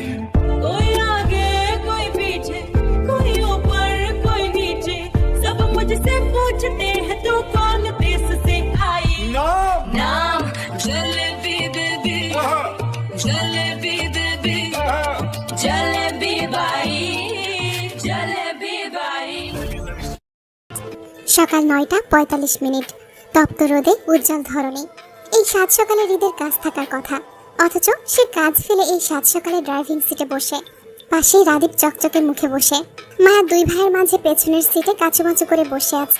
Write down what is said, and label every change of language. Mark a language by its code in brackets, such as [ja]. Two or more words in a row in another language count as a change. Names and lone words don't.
[hi] कोई आगे कोई पीछे कोई ऊपर कोई नीचे सब मुझसे पूछते हैं तू कौन देश से आई नाम जलेबी बेबी जलेबी बेबी जलेबी बाई जलेबी बाई [bn] সকাল ৯টা ৪৫ তপ্ত রোদে উজ্জ্বল ধরনী। এই সাত সকালে হৃদের কাজ থাকার কথা, অথচ সে কাজ ফেলে এই সাত সকালে ড্রাইভিং সিটে বসে। পাশেই রাদীপ চকচকে মুখে বসে। মায়া দুই ভাইয়ের মাঝে পেছনের সিটে কাচুমাচু করে বসে আছে।